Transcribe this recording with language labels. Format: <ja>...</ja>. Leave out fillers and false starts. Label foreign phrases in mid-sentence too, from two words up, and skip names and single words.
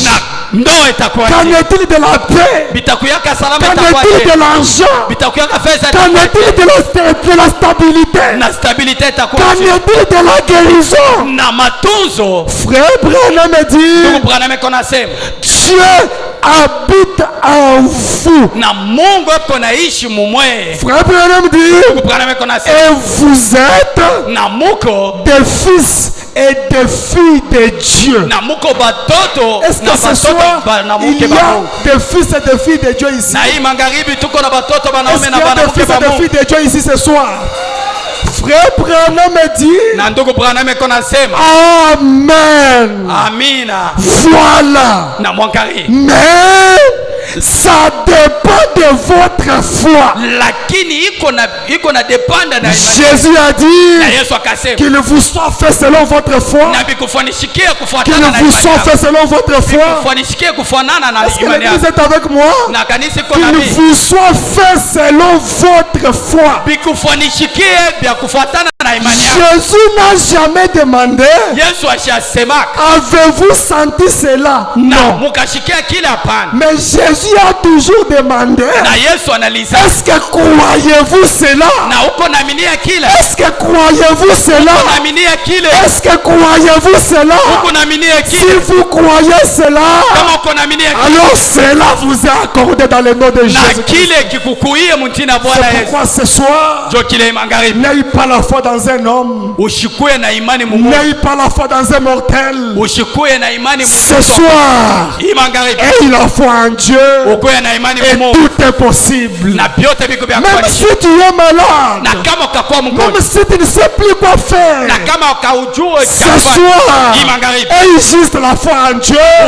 <fr>Qu'en est-il de la paix? Qu'en est-il de l'argent? Qu'en est-il de la stabilité? Qu'en est-il de la guérison? Frère Branham dit, Dieu habite en vous.</fr> <sw>Na Mungu eko naishi mumwe.</sw> <fr>Frère Branham dit, et vous êtes</fr> <sw>na muko</sw> <fr>des fils et des filles de Dieu.</fr> <sw>Na muko batoto.</sw> <fr>Est-ce que ce soir il y a des fils et des filles de Dieu ici?</fr> <sw>Na hii magharibi tuko na batoto banaume na banamuke ba Mungu.</sw> <fr>Est-ce qu'il y a des fils et des filles de Dieu ici ce soir? Frère Branham dit,</fr> <sw>na ndugu Branham eko nasema,</sw> <fr>amen,</fr> <sw>amina,</sw> <fr>voilà,</fr> <sw>na mwankari,</sw> <fr>mais ça dépend de votre foi.</fr> <sw>Lakini iko na dependa na imani.</sw> <fr>Jésus a dit,</fr> <sw>na Yesu akasema,</sw> <fr>qu'il vous soit fait selon votre foi.</fr> <sw>Na bikufanishikie kufuatana na imani.</sw> <fr>Qu'il vous soit fait selon votre foi.</fr> <sw>Bikufanishikie kufuatana na imani.</sw> <fr>Est-ce que l'Église est avec moi?</fr> <sw>Na kanisa iko na mimi.</sw> <fr>Qu'il vous soit fait selon votre foi.</fr> <sw>Bikufanishikie bya kufuatana na imani.</sw> <fr>Jésus n'a jamais demandé,</fr> <sw>Yesu ashasema,</sw> <fr>avez-vous senti cela? Non.</fr> <sw>Mukashikia kila hapana.</sw> <fr>Mais Jésus a toujours demandé,</fr> <sw>na Yesu analiza,</sw> <fr>est-ce que croyez-vous cela?</fr> <sw>Na uko naaminia kila?</sw> <fr>Est-ce que croyez-vous cela?</fr> <sw>Uko naaminia kile?</sw> <fr>Est-ce que croyez-vous cela?</fr> <sw>Uko naaminia kile?</sw> <fr>Si vous croyez cela,</fr> <sw>kama uko naaminia kile,</sw> <fr>alors cela vous est accordé dans le nom de Jésus.</fr> <sw>Na kile kikukuie mtina Bwana Yesu.</sw> <fr>C'est pourquoi ce soir, n'ayez pas la foi dans un homme.</fr> <sw>Ushikuye na imani mu Mungu.</sw> <fr>N'ayez pas la foi dans un mortel.</fr> <sw>Ushikuye na imani mu</sw> <fr>ce soir, ayez la foi en Dieu. Et tout est possible. Même si tu es malade, même si tu ne sais plus quoi faire, ce soir, ayez juste la foi en Dieu.</fr>